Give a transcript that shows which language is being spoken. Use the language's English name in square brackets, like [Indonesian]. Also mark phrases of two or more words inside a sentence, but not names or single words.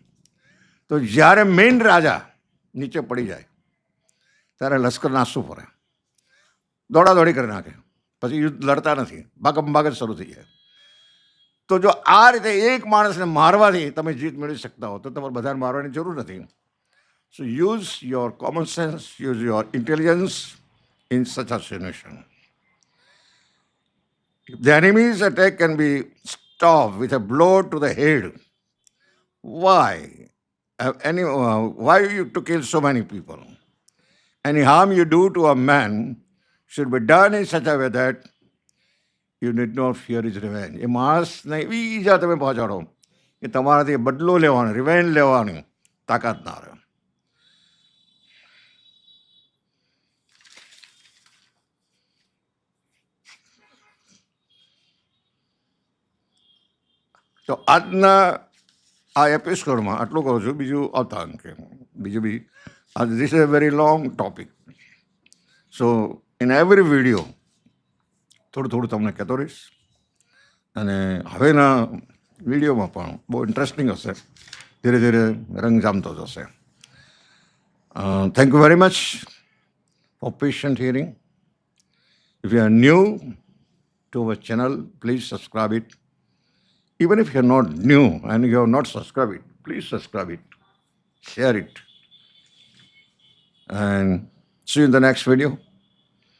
[Gujarati] તો જ્યારે મેઇન રાજા નીચે પડી જાય ત્યારે લશ્કર નાસતું ફરે, દોડાદોડી કરી નાખે, પછી યુદ્ધ લડતા નથી, ભાગમ ભાગ જ શરૂ થઈ જાય. તો જો આ રીતે એક માણસને મારવાથી તમે જીત મેળવી શકતા હો તો તમારે બધાને મારવાની જરૂર નથી. [English] So use your common sense, use your intelligence in such a situation. If the enemy's attack can be stopped with a blow to the head, why? Why you to kill so many people? Any harm you do to a man should be done in such a way that you need not fear his revenge. [Gujarati] એ માણસને એવી ઈજા તમે પહોંચાડો કે તમારાથી બદલો લેવાનો, રિવેન્જ લેવાની તાકાત ના રહે. તો આજના આ એપિસોડમાં આટલું કહું છું. બીજું આવતા અંકે બીજું બી [English] this is a very long topic. So in every video [Gujarati] થોડું થોડું તમને કહેતો રહીશ. અને હવેના વિડીયોમાં પણ બહુ ઇન્ટરેસ્ટિંગ હશે. ધીરે ધીરે રંગ જામતો જશે. [English] Thank you very much for patient hearing. If you are new to our channel, please subscribe it. Even if you are not new and you have not subscribed it, please subscribe it, share it, and see you in the next video.